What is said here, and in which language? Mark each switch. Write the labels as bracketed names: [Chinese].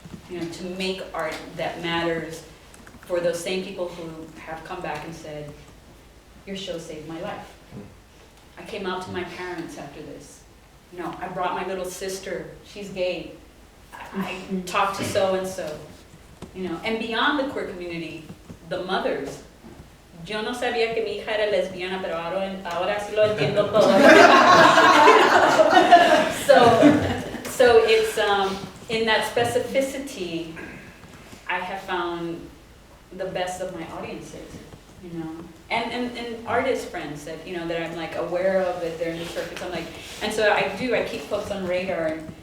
[English] To make art that matters for those same people who have come back and said, your show saved my life. I came out to my parents after this. I brought my little sister, she's gay. I talked to so-and-so. And beyond the queer community, the mothers. [Spanish] Yo no sabía que mi hija era lesbiana, pero ahora sí lo entiendo todo. [English] So it's, in that specificity, I have found the best of my audiences, and artist friends that, that I'm like aware of, that they're in the circuits. I'm like, and so I keep folks on radar,